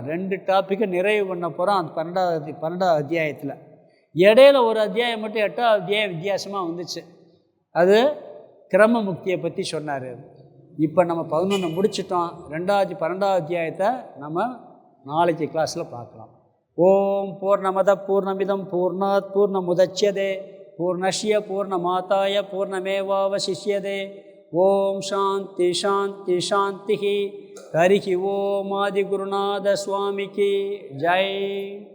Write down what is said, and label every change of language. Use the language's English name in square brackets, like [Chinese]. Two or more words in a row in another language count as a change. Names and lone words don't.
[Tamil] 2 டாப்பிக்கை நிறைவு பண்ண போகிறோம் அந்த 12வது அத்தியாயத்தில். இடையில ஒரு அத்தியாயம் மட்டும் 8வது அத்தியாயம் வித்தியாசமாக வந்துச்சு. அது கிரம முக்தியை பற்றி சொன்னார். இப்போ நம்ம 11 முடிச்சிட்டோம். 12வது அத்தியாயத்தை நம்ம நாளைக்கு கிளாஸில் பார்க்கலாம். [Sanskrit] ॐ पूर्णमदः पूर्णमिदं पूर्णात् पूर्णमुदच्यते पूर्णस्य पूर्णमादाय पूर्णमेवावशिष्यते. ॐ शान्तिः शान्तिः शान्तिः. हरिः ॐ [Tamil] ஆதிகுருநாத சுவாமிக்கு ஜெய்.